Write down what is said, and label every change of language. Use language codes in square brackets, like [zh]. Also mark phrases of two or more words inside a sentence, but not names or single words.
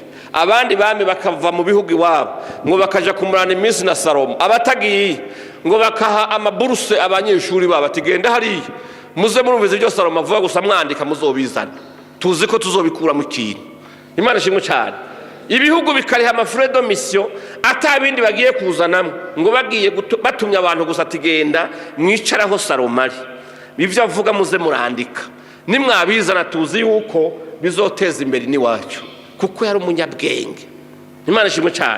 [rn] Abandi bami bakava mu bihugu iwabo ngo bakaja kumurana iminsi na Salomo, abatagiye ngo bakaha amaburuse abanyeshuri babo batigenda hariya muze murumvize ibyo Salomo avuga gusa mwandika muzobizana, tuzi ko tuzobikura mu kintu. Imana ishimwe cyane. Ibihugu bikariha [fr] amafrais de mission [rn] atabindi bagiye kuzanamo, ngo bagiye batumye abantu gusa tigenda mwicaraho Salomo ari. Bivyo avuga muze murandika, nimwabizana tuzi yuko bizoteza imbere ni wacu, kuko yari umunyabwenge. Imana ishimwe cyane.